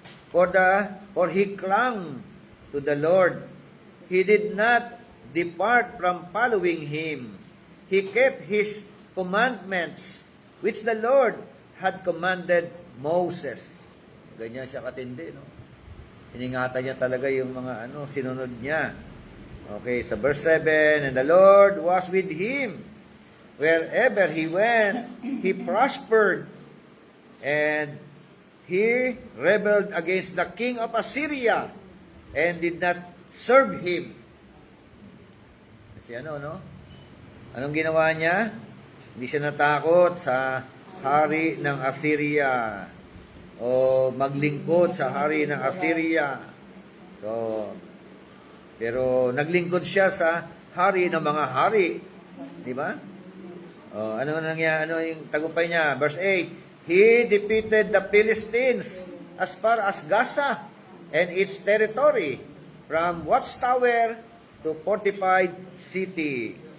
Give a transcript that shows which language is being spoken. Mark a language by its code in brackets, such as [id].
[en] For he clung to the Lord. He did not depart from following him. He kept his commandments, which the Lord had commanded Moses. [tl] Ganyan siya katindi, no? Iningatan niya talaga yung mga sinunod niya. [en] Okay, sa verse 7, and the Lord was with him. Wherever he went, he prospered. And he rebelled against the king of Assyria and did not serve him. [tl] Kasi no? Anong ginawa niya? Hindi siya natakot sa hari ng Assyria o maglingkod sa hari ng Assyria. So, pero naglingkod siya sa hari ng mga hari. Di ba? Ano nangyari? Ano yung tagumpay niya? [en] Verse 8, he defeated the Philistines as far as Gaza and its territory, from watchtower to fortified city.